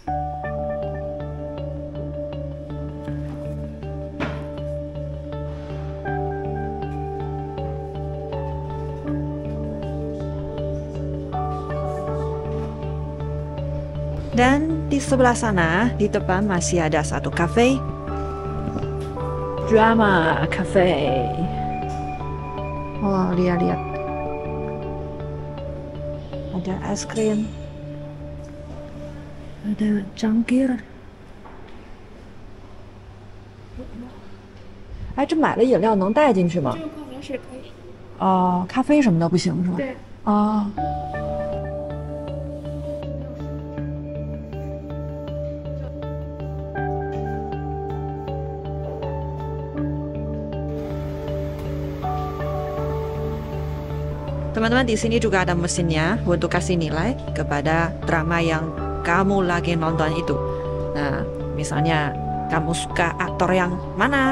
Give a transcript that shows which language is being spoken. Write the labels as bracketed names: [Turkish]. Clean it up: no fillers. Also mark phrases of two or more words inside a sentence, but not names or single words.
[Indonesian] Dan di sebelah sana, di depan masih ada satu cafe. Drama Cafe. Oh, lihat-lihat. Ada es krim. Ada cangkir. [Chinese] 哎，这买了饮料能带进去吗？这个矿泉水可以。哦，咖啡什么的不行是吧？对。 [Indonesian] 哦。Teman-teman, di sini juga ada mesinnya untuk kasih nilai kepada drama yang kamu lagi nonton itu. Nah, misalnya kamu suka aktor yang mana?